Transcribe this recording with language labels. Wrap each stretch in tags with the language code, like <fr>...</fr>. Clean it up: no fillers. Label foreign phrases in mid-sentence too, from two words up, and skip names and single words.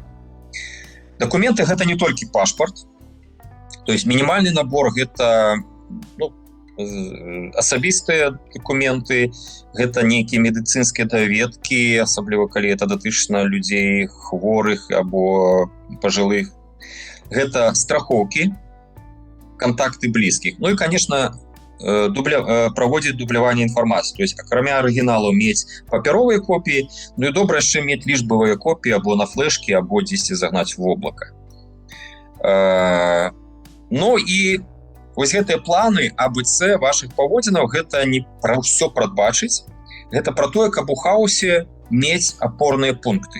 <be>Дакументы гэта не толькі пашпарт,</be> <ru>то есть</ru> <be>мінімальны набор гэта асабістыя дакументы, гэта нейкія медыцынскія даведкі, асабліва калі это датычна людзей хворых або пажылых. Гэта страхоўкі,</be> <ru>контакты близких. Ну и, конечно, проводит</ru> <be>дубляванне інфармацыі.</be> <ru>То есть</ru> <be>акрамя арыгіналу мець папяровыя копіі, ну і добра яшчэ мець лічбавыя копіі або на флешкі, або дзесьці загнаць в воблака. Ну і вось гэтыя планы АБЦ вашых паводзінаў гэта не пра ўсё прадбачыць, гэта пра тое, каб у хаосе мець апорныя пункты.</be>